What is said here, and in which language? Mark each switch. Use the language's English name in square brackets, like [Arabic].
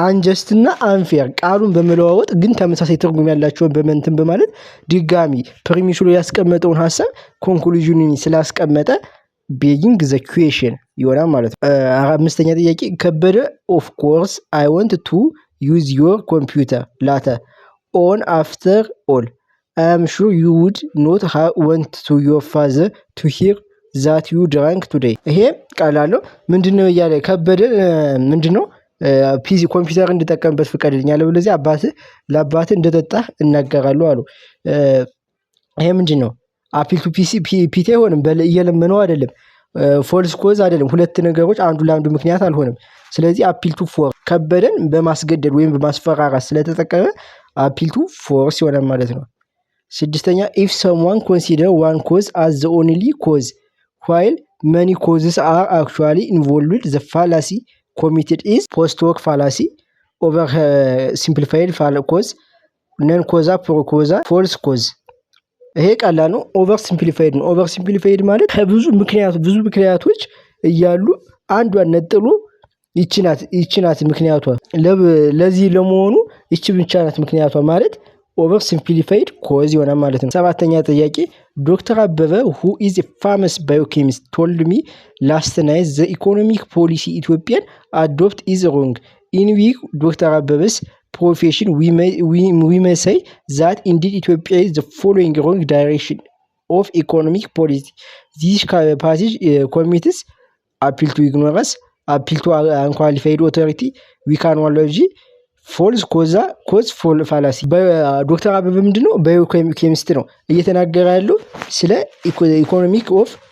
[English] unjust እና unfair [Amharic] ቃሉን በመለዋወጥ ግን ተመሳሳይ ትርጉም ያላቸውን በመንተን በማለት ድጋሚ ፕሪሚሱ ላይ ያስቀመጠውን ሐሳብ ኮንክሉዥኑን ስላስቀመጠ begging the question ይሆናል ማለት ነው። አምስተኛ ጥያቄ ከበደ [English] of course I want to use your computer later on after all I am sure you would not want to your father to hear that you drank today. [Amharic] ይሄ ቀላል ነው። ምንድነው እያለ ከበደ ምንድነው ፒሲ ኮምፒውተር እንድጠቀምበት ፍቀድልኝ አለ። ስለዚህ ለአባትህ እንደጠጣህ እናገራለሁ አሉ። ይሄ ምንድነው? አፒል ቱ ፒቲ አይሆንም። እየለመነው አይደለም። ፎልስ ኮዝ አይደለም። ሁለት ነገሮች አንዱ ለአንዱ ምክንያት አልሆነም። ስለዚህ አፒል ቱ ፎር ከበደን በማስገደድ ወይም በማስፈራራት ስለተጠቀመ አፒል ቱ ፎርስ ይሆናል ማለት ነው። ስድስተኛ [English] if someone consider one cause as the only cause while many causes are actually involved the fallacy committed is post hoc fallacy, over simplified cause, non causa pro causa, false cause. [Amharic] ይሄ ቀላል ነው። ኦቨር ሲምፕሊፋይድ ነው። ኦቨር ሲምፕሊፋይድ ማለት ከብዙ ምክንያቶች እያሉ አንዷን ነጥሎ ይቺ ናት ምክንያቷ ለዚህ ለመሆኑ ይቺ ብቻ ናት ምክንያቷ ማለት ኦቨር ሲምፕሊፋይድ ኮዝ ይሆናል ማለት ነው። ሰባተኛ ጥያቄ [English] ዶክተር አበበ who is a famous biochemist told me last night the economic policy Ethiopian adopt is wrong. In view ዶክተር አበበስ profession we may say that indeed Ethiopia is the following wrong direction of economic policy. This passage commits appeal to ignorance, appeal to unqualified authority, weakenology, ፎልስ ኮዝ ፋላሲ። [Amharic] ዶክተር አበበ ምንድነው ባዮኬሚስት ነው እየተናገረ ያለው ስለ ኢኮኖሚክ ኦፍ